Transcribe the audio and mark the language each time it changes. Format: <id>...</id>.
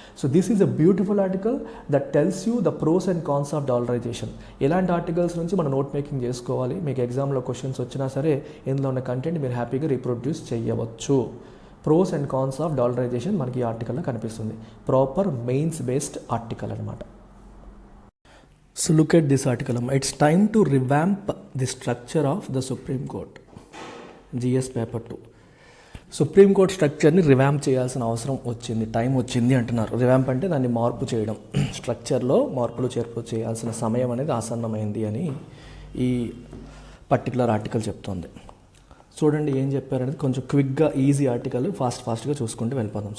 <en>So this is a beautiful article that tells you the pros and cons of dollarisation.</en> <te>ఇలాంటి articles నుంచి మనం note making చేసుకోవాలి. మీకు ఎగ్జామ్లో క్వశ్చన్స్ వచ్చినా సరే ఇందులో ఉన్న కంటెంట్ మీరు హ్యాపీగా రీప్రొడ్యూస్ చేయవచ్చు. Pros and cons of dollarisation మనకి ఈ ఆర్టికల్లో కనిపిస్తుంది. ప్రాపర్ మెయిన్స్ బేస్డ్ ఆర్టికల్ అనమాట.</te> <en>So look at this article. It's time to revamp the structure of the Supreme Court. GS paper 2.</en> <te>Supreme court స్ట్రక్చర్ని revamp చేయాల్సిన అవసరం వచ్చింది, టైం వచ్చింది అంటున్నారు. రివాంప్ అంటే దాన్ని మార్పు చేయడం, స్ట్రక్చర్లో మార్పులు చేర్పులు చేయాల్సిన సమయం అనేది ఆసన్నమైంది అని ఈ పర్టికులర్ ఆర్టికల్ చెప్తోంది. చూడండి ఏం చెప్పారనేది కొంచెం క్విక్గా ఈజీ ఆర్టికల్, ఫాస్ట్గా చూసుకుంటూ వెళ్ళిపోదాం.</te>